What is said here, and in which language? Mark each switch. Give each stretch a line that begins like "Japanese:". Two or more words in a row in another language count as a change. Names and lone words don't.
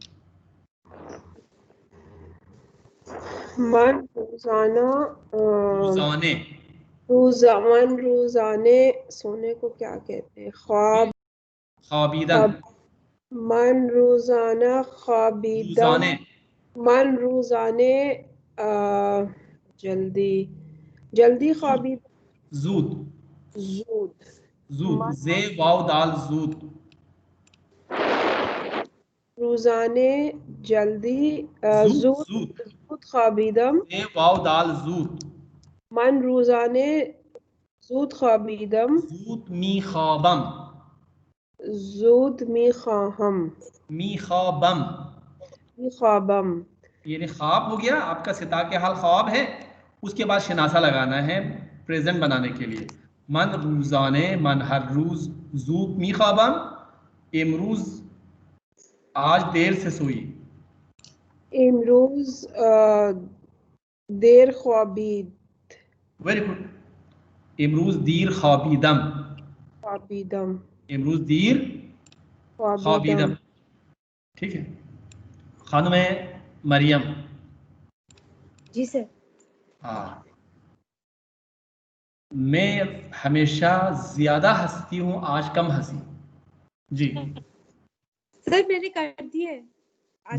Persian: من روزانه रोजाने, من روزانه
Hindi: सोने को क्या कहते हैं?
Persian: ख्वाब। ख्वाबीदन। من روزانه خوابیدم. रोजाने, من روزانه
Hindi: जल्दी जल्दी
Persian: ख्वाबी जूद, जूद। जूद मन زه واو دال زود. रोजाने जल्दी जूद, जूद जूद زود خوابیدم. زه واو دال زود. من روزانه زود خوابیدم. زود می‌خوابم. زود می‌خواهم. می‌خوابم, می‌خوابم.
Hindi: यानी ख्वाब हो गया आपका, सिता के हाल ख्वाब है, उसके बाद शनासा लगाना है प्रेजेंट बनाने के लिए। मन रोजाने,
Persian: من هر روز، زود می‌خوابم، امروز
Hindi: आज देर से सोई।
Persian: امروز دیر خوابید.
English: very good.
Persian: امروز دیر خوابیدم. ख्वाबीदम। امروز دیر خوابیدم. ख्वाबीदम।
Hindi: ठीक है। खानों में मरियम। जी सर। हाँ मैं हमेशा ज्यादा हंसती हूँ, आज कम हंसी। जी सर मैंने कर दिया है। आज